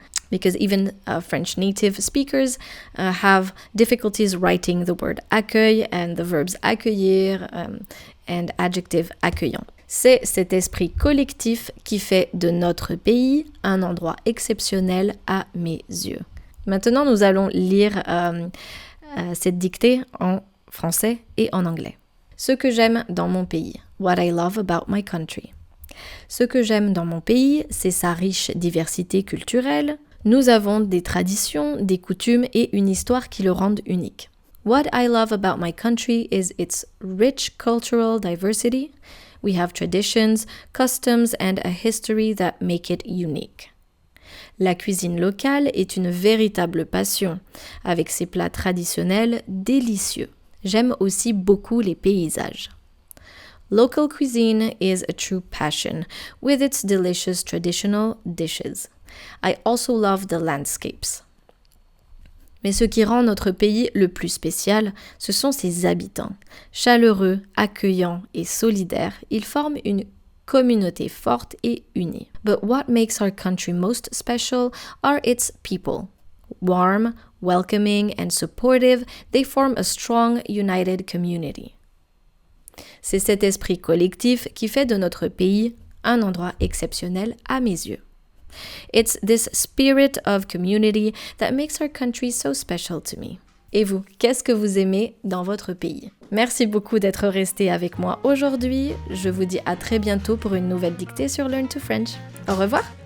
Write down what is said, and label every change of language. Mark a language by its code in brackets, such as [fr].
[en] because even French native speakers have difficulties writing the word accueil and the verbs accueillir and adjective accueillant. [fr] C'est cet esprit collectif qui fait de notre pays un endroit exceptionnel à mes yeux. Maintenant, nous allons lire cette dictée en français et en anglais. Ce que j'aime dans mon pays. [en] What I love about my country. [fr] Ce que j'aime dans mon pays, c'est sa riche diversité culturelle. Nous avons des traditions, des coutumes et une histoire qui le rendent unique. [en] What I love about my country is its rich cultural diversity. We have traditions, customs, and a history that make it unique. [fr] La cuisine locale est une véritable passion, avec ses plats traditionnels délicieux. J'aime aussi beaucoup les paysages. [en] Local cuisine is a true passion, with its delicious traditional dishes. I also love the landscapes. [fr] Mais ce qui rend notre pays le plus spécial, ce sont ses habitants. Chaleureux, accueillants et solidaires, ils forment une communauté forte et unie. [en] But what makes our country most special are its people. Warm, welcoming, and supportive, they form a strong, united community. [fr] C'est cet esprit collectif qui fait de notre pays un endroit exceptionnel à mes yeux. [en] It's this spirit of community that makes our country so special to me. [fr] Et vous, qu'est-ce que vous aimez dans votre pays? Merci beaucoup d'être resté avec moi aujourd'hui. Je vous dis à très bientôt pour une nouvelle dictée sur Learn to French. Au revoir!